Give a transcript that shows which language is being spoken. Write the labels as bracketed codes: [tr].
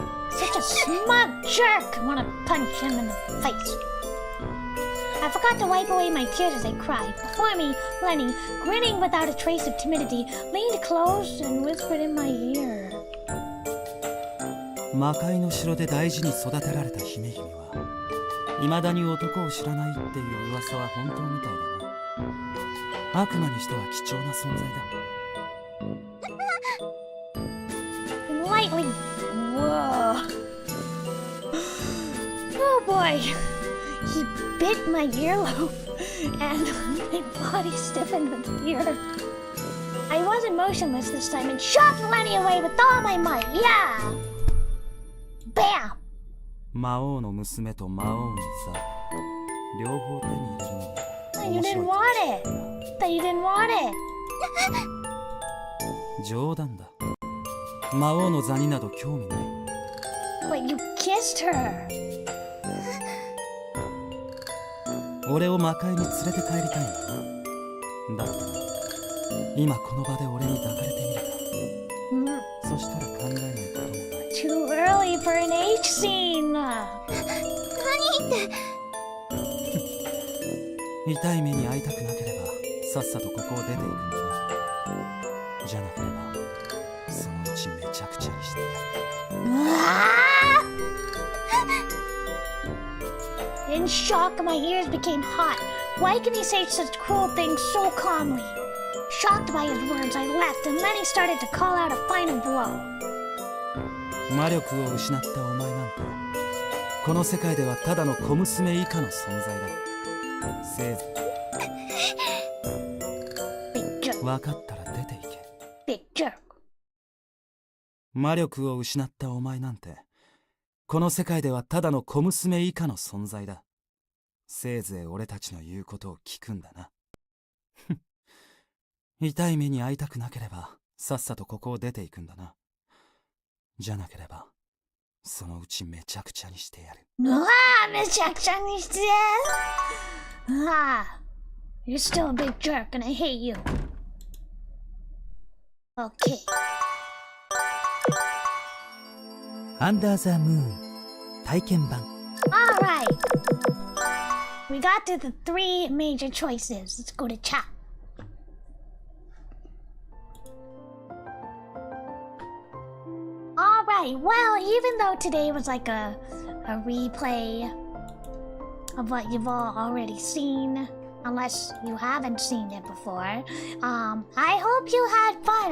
[en] Such a smug jerk! I want to punch him in the face. I forgot to wipe away my tears as I cried. Before me, Lenny, grinning without a trace of timidity, leaned close and whispered in my ear. [ja] 魔界の城で大事に育てられた姫君は未だに男を知らないっていう噂は本当みたいだな。悪魔にしては貴重な存在だ。 [en] Lightly. Whoa. Oh boy. He bit my earlobe, and my body stiffened with fear. I wasn't motionless this time and shoved Lenny away with all my might. Yeah! Bam! [ja] 魔王の娘と魔王の座、両方手に入れるのも [en] You [ja] 面 [en] didn't [ja] 白い。 [en] want it. That you didn't want it. [ja] 冗談だ。魔王の座になど興味ない。 [en] But you kissed her. [ja] 俺を魔界に連れて帰りたいんだな。だったら今この場で俺に抱かれてみるか。そしたら考えないこともない。 [en] Too early for an H scene. [ja] 痛い目に遭いたくなければさっさとここを出ていくんだな。じゃなければそのうちめちゃくちゃにしてやる。 [en] In shock, my ears became hot. Why can he say such cruel things so calmly? Shocked by his words, I left, and then he started to call out a final blow. [ja] 魔力を失ったお前なんてこの世界ではただの小娘以下の存在だ。せいぜ [en] Big jerk. [ja] い分かったら出ていけ。 [en] Big jerk. [ja] 魔力を失ったお前なんてこの世界ではただの小娘以下の存在だ。せいぜい俺たちの言うことを聞くんだな。痛い目に遭いたくなければさっさとここを出ていくんだな。じゃなければそのうちめちゃくちゃにしてやる。めちゃくちゃにしてやる。 [en] You're still a big jerk and I hate you. Okay. [ja] アンダーザムーン体験版。 [en] Alright. We got to the 3 major choices. Let's go to chat. Alright, well, even though today was like a replay of what you've all already seen, unless you haven't seen it before, I hope you had fun.